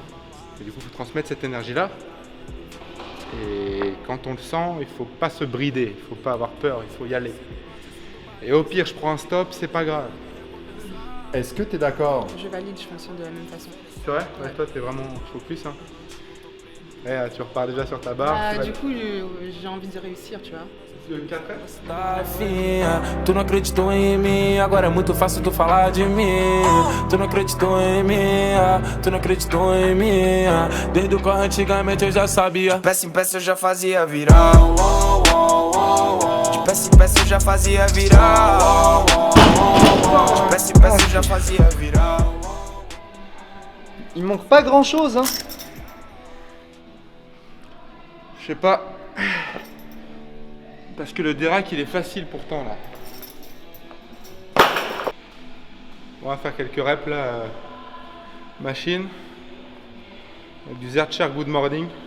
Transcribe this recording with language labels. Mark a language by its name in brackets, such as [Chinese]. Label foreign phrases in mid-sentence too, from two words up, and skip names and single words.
[French] Et du coup, il faut transmettre cette énergie-là. Et quand on le sent, il faut pas se brider, il faut pas avoir peur, il faut y aller. Et au pire, je prends un stop, c'est pas grave. Est-ce que tu es d'accord? Je valide, je fonctionne de la même façon. C'est vrai? Ouais, toi, t'es vraiment focus. Hein. Ouais, tu repars déjà sur ta barre. Bah, du coup, j'ai envie de réussir, tu vois. 4 reps. [Portuguese] Tá finha, tu não acreditou em mim. Agora é muito fácil tu falar de mim. Tu não acreditou em mim, tu não acreditou em mim. Desde o corre antigamente eu já sabia. De peça em peça eu já fazia virar. De peça em peça eu já fazia virar. De peça em peça eu já fazia virar. [French] Il manque pas grand chose, hein. Je sais pas. Parce que le dérac il est facile pourtant là. On va faire quelques reps là. Machine. Avec du Zercher Good Morning.